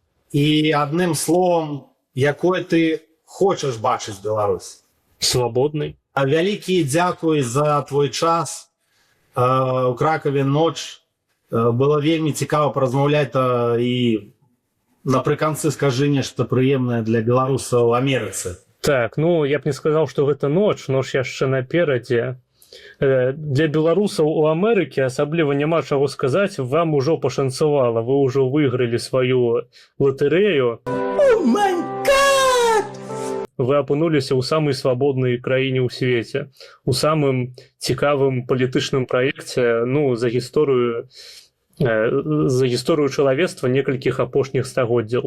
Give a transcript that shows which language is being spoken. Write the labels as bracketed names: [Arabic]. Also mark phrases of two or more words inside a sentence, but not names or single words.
[Belarusian] І адным словам, якой ты хочаш бачыць Беларусь? [Russian] Свободный. [Belarusian] Вялікі дзякуй за твой час. У Кракаве ноч. Было вельмі цікава паразмаўляць, і напрыканцы скажы нешта прыемнае для беларусаў у Амерыцы. Так, ну, [Russian] я б не сказал, что [Belarusian] гэта ноч яшчэ наперадзе. Для беларусаў у Амерыкі асабліва няма чаго сказаць, вам ужо пашанцавала, вы ўжо выйгралі сваю латарэю. Вы апынуліся ў самай свабоднай краіне ў свеце, у самым цікавым палітычным праекце, ну, за гісторыю чалавецтва некалькіх апошніх стагоддзяў.